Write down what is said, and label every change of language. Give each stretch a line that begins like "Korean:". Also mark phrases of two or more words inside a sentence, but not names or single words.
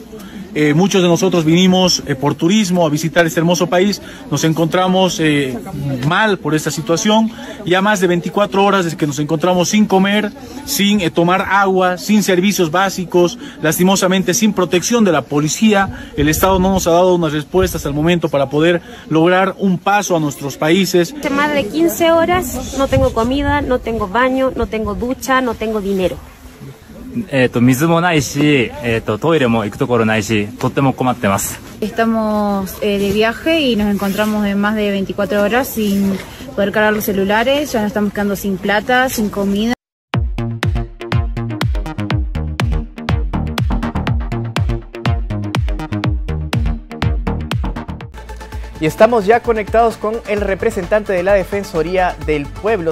Spanish: Muchos de nosotros vinimos por turismo a visitar este hermoso país, nos encontramos mal por esta situación, ya más de 24 horas desde que nos encontramos sin comer, sin tomar agua, sin servicios básicos, lastimosamente sin protección de la policía. El Estado no nos ha dado unas respuestas al momento para poder lograr un paso a nuestros países. Hace más de 15 horas no tengo comida, no tengo baño, no tengo ducha, no tengo dinero.
Japanese: 水もないし、トイレも行くところないし、とっても困ってます。
Spanish: Estamos de viaje y nos encontramos en más de 24 horas sin poder cargar los celulares, ya nos estamos quedando sin plata, sin comida. Y estamos ya conectados con el representante de la Defensoría del Pueblo.